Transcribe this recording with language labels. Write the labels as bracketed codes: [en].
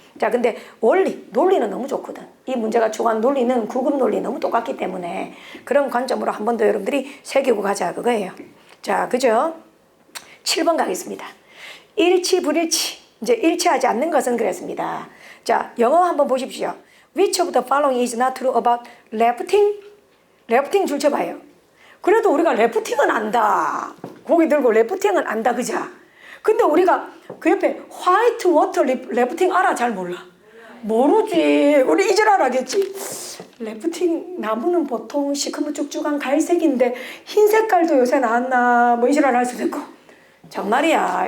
[ko] 자, 근데 원리, 논리는 너무 좋거든. 이 문제가 추구한 논리는 구급 논리 너무 똑같기 때문에 그런 관점으로 한 번 더 여러분들이 새기고 가자 그거예요. 자, 그죠? 7번 가겠습니다. 일치 불일치. 이제 일치하지 않는 것은 그랬습니다. 자, 영어 한번 보십시오. [en] Which of the following is not true about rafting? [ko] 래프팅 줄 쳐봐요. 그래도 우리가 래프팅은 안다. 고기 들고 래프팅은 안다, 그죠? 근데 우리가 그 옆에 화이트 워터 래프팅 알아? 잘 몰라. 모르지. 우리 이제 알아겠지. 래프팅 나무는 보통 시커멓쭉쭉한 갈색인데 흰 색깔도 요새 나왔나? 뭐 이지랄 할 수도 있고. 정말이야.